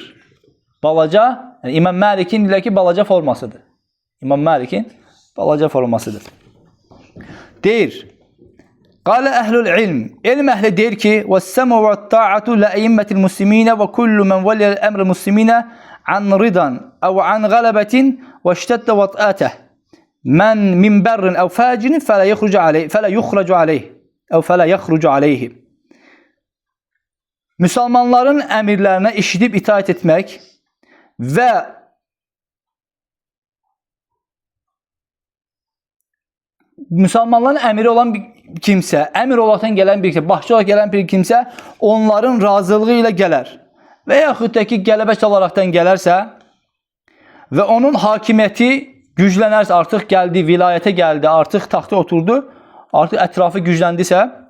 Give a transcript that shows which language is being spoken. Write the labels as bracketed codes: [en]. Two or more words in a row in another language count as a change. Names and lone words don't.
[az] Balaca, yəni İmam Malik'in deyirlər ki, balaca formasıdır. İmam Malik'in balaca formasıdır. [ar] Deyir, قال أهل العلم. [az] Elm əhli deyir ki, [ar] "والسمع والطاعة لأئمة المسلمين وكل من ولي أمر المسلمين عن رضا أو عن غلبة واشتدت وطأته. من بر أو فاجر فلا يخرج عليه فلا يخرج عليه أو فلا يخرج عليه." [az] Müsəlmanların əmirlərinə eşidib itaat etmək və müsəlmanların əmiri olan bir kimsə, əmir olaraqdan gələn bir kimsə, başçı olaraq gələn bir kimsə onların razılığı ilə gələr və yaxud da ki, qələbə çalaraqdan gələrsə və onun hakimiyyəti güclənərsə, artıq gəldi, vilayətə gəldi, artıq taxta oturdu, artıq ətrafı gücləndisə,